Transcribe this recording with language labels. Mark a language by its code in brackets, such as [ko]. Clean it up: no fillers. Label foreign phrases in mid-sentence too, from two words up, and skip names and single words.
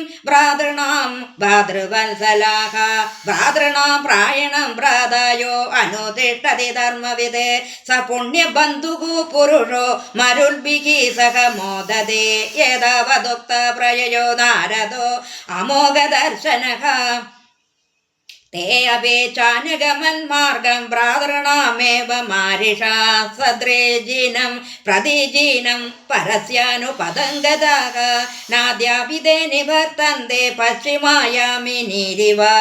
[sa] ഭ്രാതൃണാം ഭാതൃവത്സലാഃ ഭ്രാതൃണാം പ്രായണം ഭ്രാതായോ അനുതിഷ്ഠതി ധർമ്മവിദ് സ പുണ്യബന്ധുഃ പുരുഷോ മരുൽഭിः സഹ മോദതേ യഥാവദുക്ത പ്രയയോ നാരദോ അമോഘദർശനഃ ते अपि चानुगमन्मार्गं भ्रातॄणामेव मारिषा सद्रेजिनं प्रतिजिनं परस्यानुपदं गताः नाद्यापि ते निवर्तन्ते पश्चिमायामिनीरिव